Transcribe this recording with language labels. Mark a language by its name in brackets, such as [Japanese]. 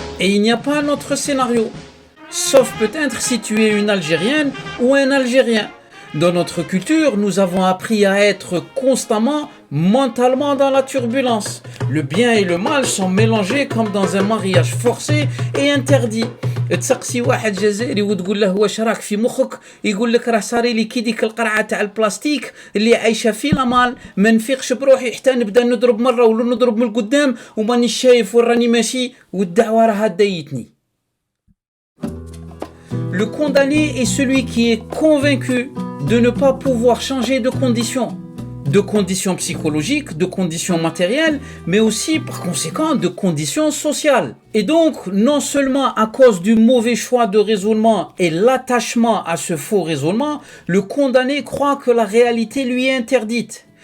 [French] Et il n'y a pas un autre scénario. Sauf peut-être si tu es une Algérienne ou un Algérien. Dans notre culture, nous avons appris à être constamment mentalement dans la turbulence. Le bien et le mal sont mélangés comme dans un mariage forcé et interdit. [Arabic] تسقسي واحد جزائري وتقول له واش راك في مخك يقول لك راه صاري لي كي ديك القرعه تاع البلاستيك اللي عايشه في لامال ما نفيقش بروحي حتى نبدا نضرب مره ولا نضرب من القدام وماني شايف وين راني ماشي والدعوه راها دايتني. [French] Le condamné est celui qui est convaincu de ne pas pouvoir changer de conditions psychologiques, de conditions matérielles, mais aussi par conséquent de conditions sociales. Et donc, non seulement à cause du mauvais choix de raisonnement et l'attachement à ce faux raisonnement, le condamné croit que la réalité lui est interdite.